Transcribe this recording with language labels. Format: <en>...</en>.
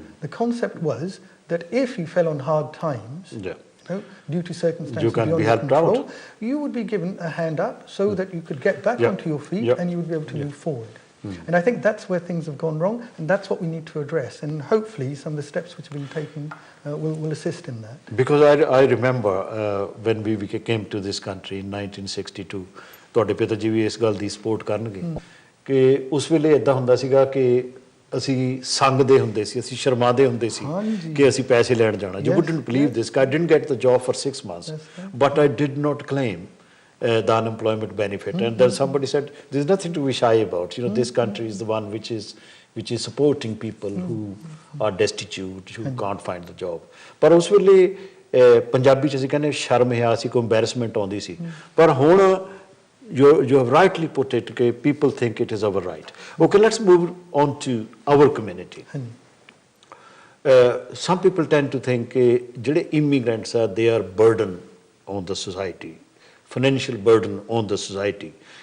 <en>The concept was that if you fell on hard times, you know, due to circumstances beyond your control, you would be given a hand up so that you could get back onto your feet and you would be able to move forward. And I think that's where things have gone wrong, and that's what we need to address. And hopefully some of the steps which have been taken will assist in that. Because I remember when we came to this country in 1962,</en> <pa>ਤੁਹਾਡੇ ਪਿਤਾ ਜੀ ਵੀ ਇਸ ਗੱਲ ਦੀ support ਕਰਨਗੇ ਕਿ ਉਸ ਵੇਲੇ ਇਦਾਂ ਹੁੰਦਾ ਸੀਗਾ ਕਿ ਅਸੀਂ ਸੰਗਦੇ ਹੁੰਦੇ ਸੀ, ਅਸੀਂ ਸ਼ਰਮਾਦੇ ਹੁੰਦੇ ਸੀ ਕਿ ਅਸੀਂ ਪੈਸੇ ਲੈਣ ਜਾਣਾ.</pa> <en>You wouldn't believe this. I didn't get the job for 6 months, but I did not claim the unemployment benefit. And then somebody said, there's nothing to be shy about. You know, this country is the one which is supporting people who are destitute, who can't find the job.</en> <pa>ਪਰ ਉਸ ਵੇਲੇ ਪੰਜਾਬੀ 'ਚ ਅਸੀਂ ਕਹਿੰਦੇ ਸ਼ਰਮ ਹਿਆ ਸੀ, ਕੋਈ embarrassment ਆਉਂਦੀ ਸੀ. ਪਰ ਹੁਣ</pa> <en>you have rightly put it, okay, people think it is our right. Okay, let's move on to our community. Some people tend to think jehde immigrants are, they are burden on the society, financial burden on the society.</en>